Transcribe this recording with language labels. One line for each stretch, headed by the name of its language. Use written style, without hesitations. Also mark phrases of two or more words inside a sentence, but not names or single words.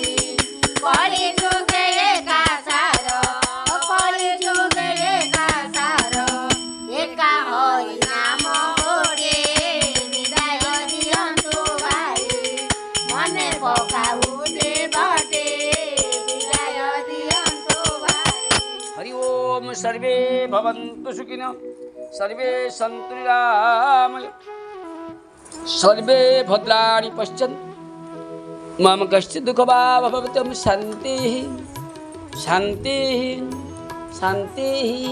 Odia: କଳି ଯୁଗେ ଏକା ସାର କଳି ଯୁଗେ ଏକା ସାର ଏକା ହରି ନାମ ଗୋଟେ ବିଦାୟ ଦିଅନ୍ତୁ ଭାଇ। ମନେ ପକାଉତେ ବଟେ ବିଦାୟ ଦିଅନ୍ତୁ ଭାଇ।
Sanskrit: हरि ओम सर्वे भवन्तु सुखिनः सर्वे सन्तु निरामय सर्वे भद्राणि पश्यन्तु मम कश्चित् दुःखभाग् भवतु। शान्तिः शान्तिः शान्तिः।